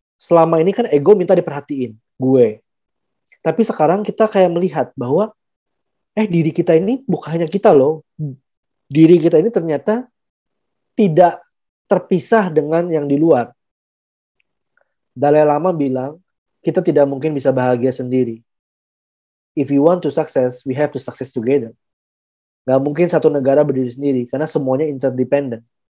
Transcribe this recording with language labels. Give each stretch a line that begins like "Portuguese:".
Indonesian: Selama ini kan ego minta diperhatiin, gue. Tapi sekarang kita kayak melihat bahwa diri kita ini bukan hanya kita loh. Diri kita ini ternyata tidak terpisah dengan yang di luar. Dalai Lama bilang, kita tidak mungkin bisa bahagia sendiri.
English: if you want to success, we have to success together.
Indonesian: Gak mungkin satu negara berdiri sendiri karena semuanya interdependent.